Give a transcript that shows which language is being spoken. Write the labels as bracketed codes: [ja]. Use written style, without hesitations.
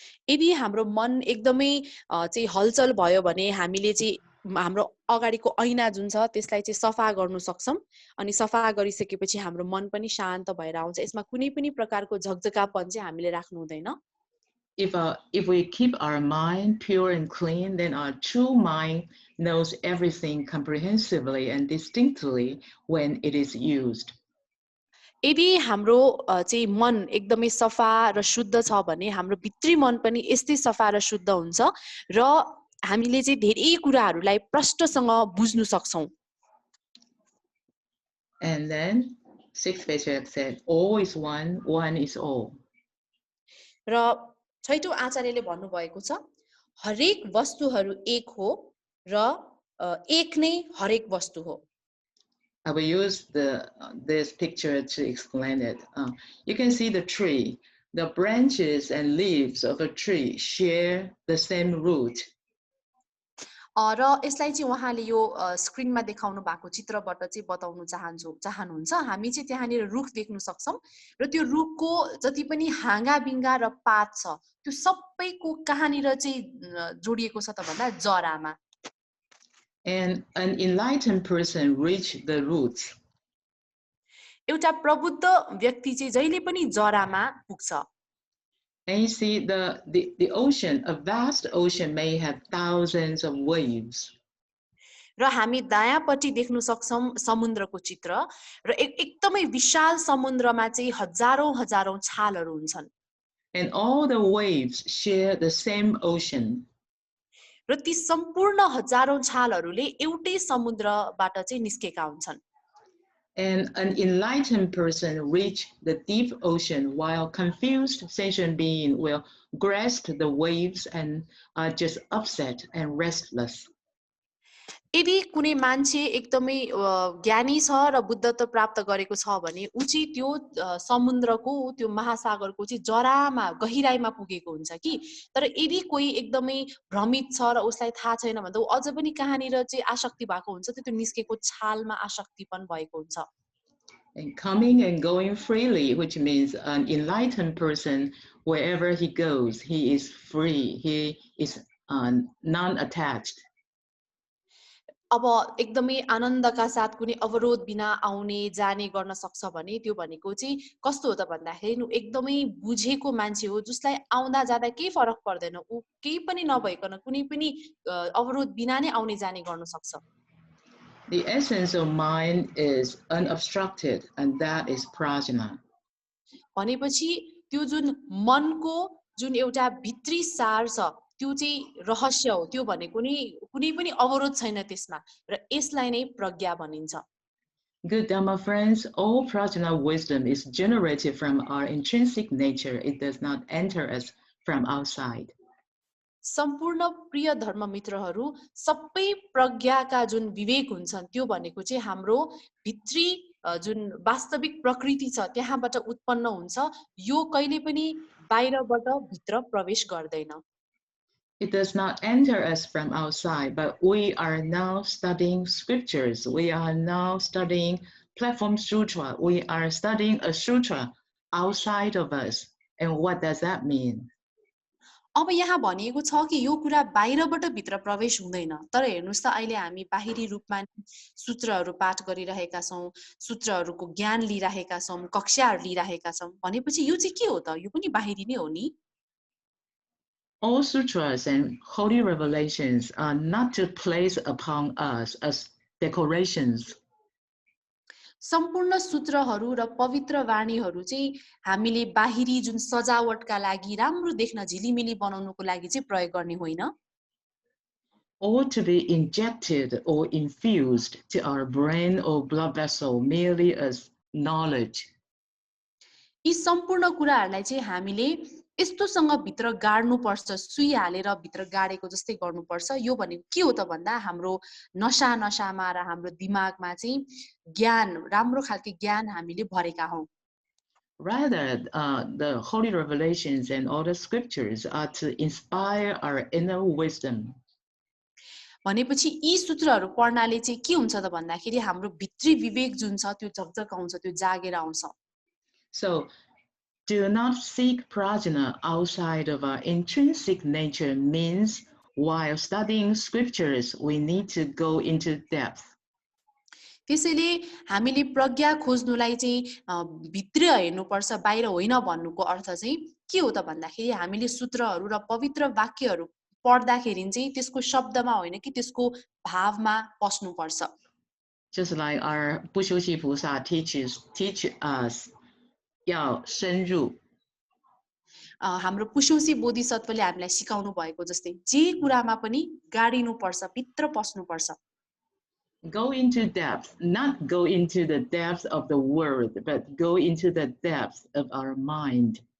[ne] यदि हाम्रो मन एकदमै चाहिँ हलचल भयो भने हामीले चाहिँ हाम्रो अगाडिको ऐना जुन छ त्यसलाई चाहिँ सफा गर्न सक्छौं. अनि सफा गरिसकेपछि हाम्रो मन पनि शान्त भएर आउँछ. यसमा कुनै पनि प्रकारको झगझगापन चाहिँ हामीले राख्नु हुँदैन. [en] If we keep our mind pure and clean, then our true mind knows everything comprehensively and distinctly when it is used. [ne] यदि हाम्रो चाहिँ मन एकदमै सफा र शुद्ध छ भने हाम्रो भित्री मन पनि यस्तै सफा र शुद्ध हुन्छ र हामीले चाहिँ धेरै कुराहरूलाई प्रष्टसँग बुझ्नु सक्छौं. [en] And then sixth Patriarch said, all is one, one is all. [ne] र छैटौं आचार्यले भन्नुभएको छ हरेक वस्तुहरू एक हो र एक नै हरेक वस्तु हो. [en] I will use this picture to explain it. You can see the tree. The branches and leaves of a tree share the same root. [ne] र यसलाई चाहिँ उहाँले यो स्क्रिनमा देखाउनु भएको चित्रबाट चाहिँ बताउनु चाहनुहुन्छ. हामी चाहिँ त्यहाँनिर रुख देख्न सक्छौं र त्यो रुखको जति पनि हाँगा बिङ्गा र पात छ त्यो सबैको कहाँनिर चाहिँ जोडिएको छ त भन्दा जरामा. [en] And an enlightened person reach the roots. [ne] एउटा प्रबुद्ध व्यक्ति चाहिँ जहिले पनि जरामा पुग्छ. [en] And you see the ocean, a vast ocean may have thousands of waves. [ne] र हामी दायाँपट्टि देख्न सक्छौं समुद्रको चित्र र एकदमै विशाल समुद्रमा चाहिँ हजारौं हजारौं छालहरू हुन्छन्. [en] And all the waves share the same ocean. [ne] र ती सम्पूर्ण हजारौं छालहरूले एउटै समुद्रबाट चाहिँ निस्केका हुन्छन्. [en] And an enlightened person reach the deep ocean, while confused sentient being will grasp the waves and are just upset and restless. [ne] यदि कुनै मान्छे एकदमै ज्ञानी छ र बुद्धत्व प्राप्त गरेको छ भने उ चाहिँ त्यो समुद्रको त्यो महासागरको चाहिँ जरामा गहिराईमा पुगेको हुन्छ कि. तर यदि कोही एकदमै भ्रमित छ र उसलाई थाहा छैन भने उ अझ पनि कहाँनिर चाहिँ आसक्ति भएको हुन्छ त्यो निस्केको छालमा आसक्तिपन भएको हुन्छ. [en] And coming and going freely, which means an enlightened person, wherever he goes, he is free. He is non-attached. [ne] अब एकदमै आनन्दका साथ कुनै अवरोध बिना आउने जाने गर्न सक्छ भने त्यो भनेको चाहिँ कस्तो हो त भन्दाखेरि उ एकदमै बुझेको मान्छे हो जसलाई आउँदा जाँदा केही फरक पर्दैन. उ केही पनि नभइकन कुनै पनि अवरोध बिना नै आउने जाने गर्न सक्छ. [en] The essence of mind is unobstructed, and that is prajna. [ne] भनेपछि त्यो जुन मनको जुन एउटा भित्री सार छ त्यो चाहिँ रहस्य हो. त्यो भनेको नि कुनै पनि अवरोध छैन त्यसमा र यसलाई नै प्रज्ञा भनिन्छ. [en] Good Dhamma friends, all prajna wisdom is generated from our intrinsic nature. It does not enter us from outside. [ne] सम्पूर्ण प्रिय धर्म मित्रहरू सबै प्रज्ञाका जुन विवेक हुन्छन् त्यो भनेको चाहिँ हाम्रो भित्री जुन वास्तविक प्रकृति छ त्यहाँबाट उत्पन्न हुन्छ यो कहिले पनि बाहिरबाट भित्र प्रवेश गर्दैन [en] It does not enter us from outside, but we are now studying scriptures. We are now studying platform sutra. We are studying a sutra outside of us. And what does that mean? [ne] अब यहाँ भनिएको छ कि यो कुरा बाहिरबाट भित्र प्रवेश हुँदैन तर हेर्नुस् त अहिले हामी बाहिरी रूपमा सूत्रहरू पाठ गरिरहेका छौं सूत्रहरूको ज्ञान लिइरहेका छौं कक्षाहरू लिइरहेका छौं भनेपछि यो चाहिँ के हो त यो पनि बाहिरी नै हो नि [en] All sutras and holy revelations are not to place upon us as decorations. [ne] सम्पूर्ण सूत्रहरू र पवित्र वाणीहरू चाहिँ हामीले बाहिरी जुन सजावटका लागि राम्रो देख्न झिलिमिली बनाउनको लागि चाहिँ प्रयोग गर्ने होइन [en] Or to be injected or infused to our brain or blood vessel merely as knowledge. [ne] यी सम्पूर्ण कुराहरूलाई चाहिँ हामीले यस्तोसँग भित्र गाड्नुपर्छ सुई हालेर भित्र गाडेको जस्तै गर्नुपर्छ यो भनेको के हो त भन्दा हाम्रो नसामा र हाम्रो दिमागमा चाहिँ ज्ञान राम्रो खालको ज्ञान हामीले भरेका हौं [en] Rather, the holy revelations and all the scriptures are to inspire our inner wisdom. [ne] भनेपछि यी सूत्रहरू पढ्नाले चाहिँ के हुन्छ त भन्दाखेरि हाम्रो भित्री विवेक जुन छ त्यो झकझकाउँछ त्यो जागेर आउँछ [en] So, do not seek prajna outside of our intrinsic nature means while studying scriptures, we need to go into depth. [ne] त्यसैले हामीले प्रज्ञा खोज्नुलाई चाहिँ भित्र हेर्नुपर्छ बाहिर होइन भन्नुको अर्थ चाहिँ के हो त भन्दाखेरि हामीले सूत्रहरू र पवित्र वाक्यहरू पढ्दाखेरि चाहिँ त्यसको शब्दमा होइन कि त्यसको भावमा पस्नुपर्छ [en] Just like our Bushoshi Pusa teach us [zh] 要深入 [ne] हाम्रो पुष्योसी बोधिसत्वले हामीलाई सिकाउनु भएको जस्तै जे कुरामा पनि गाडिनु पर्छ भित्र पस्नु पर्छ [en] Go into depth, not go into the depth of the word, but go into the depth of our mind.